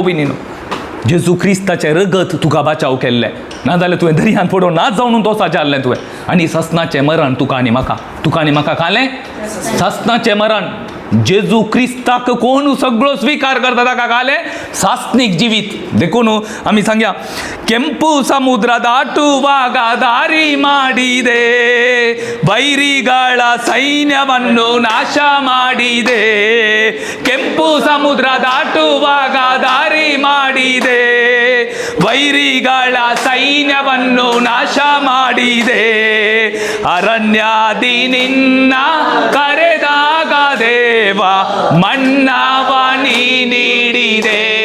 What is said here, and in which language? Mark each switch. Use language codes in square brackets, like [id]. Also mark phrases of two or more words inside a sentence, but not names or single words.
[kok] भयणीनो जेजू क्रिस्ताचे रगत तुका बचाव केल्लें नाजाल्यार तुवें दर्यान पडून नाच जावन तोसा जाल्लें तुवें आनी ससनाचें मरण तुका आनी म्हाका खालें ससनाचें मरण जेजू क्रिस्ताक कोण सगळो स्वीकार करता ताका खालें सासनीक जिवीत देखून आमी सांगया [kn] ಕೆಂಪು ಸಮುದ್ರ ದಾಟುವಾಗ ದಾರಿ ಮಾಡಿದೆ ವೈರಿಗಳ ಸೈನ್ಯವನ್ನು ನಾಶ ಮಾಡಿದೆ ಕೆಂಪು ಸಮುದ್ರ ದಾಟುವಾಗ ದಾರಿ ಮಾಡಿದೆ ವೈರಿಗಳ ಸೈನ್ಯವನ್ನು ನಾಶ ಮಾಡಿದೆ ಅರಣ್ಯದಿ ನಿನ್ನ ಕರೆದಾಗ ದೇವ ಮನ್ನವ ನೀ ನೀಡಿದೆ